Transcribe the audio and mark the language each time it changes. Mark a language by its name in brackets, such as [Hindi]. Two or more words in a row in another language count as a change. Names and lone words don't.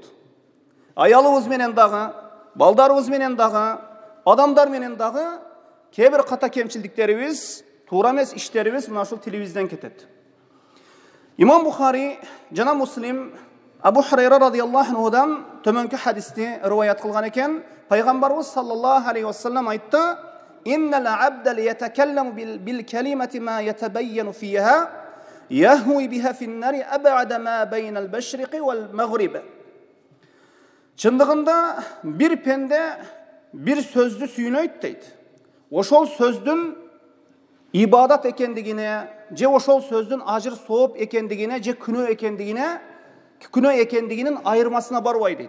[Kyrgyz] Аялыбыз менен дагы, балдарыбыз менен дагы, адамдар менен дагы кээ бир ката кемчилдиктерибиз, туура эмес иштерибиз мына ушул тилибизден кетет. Имам Бухари жана Муслим Абу Хурайра [Arabic] رضي الله عنه [Kyrgyz] төмөнкү хадисти риваят кылган экен. Пайгамбарыбыз [Arabic] صلى الله عليه وسلم [Kyrgyz] айтты: [Arabic] "إن العبد ليتكلم بالكلمة ما يتبين فيها يهوي بها في النار أبعد ما بين المشرق والمغرب." [Kyrgyz] Чындыгында бир пенде бир сөздү сүйнөйт дейт. Ошол сөздүн ибадат экендигине, же ошол сөздүн ажыр сооп экендигине, же күнөө экендигинин айырмасына барбай дейт.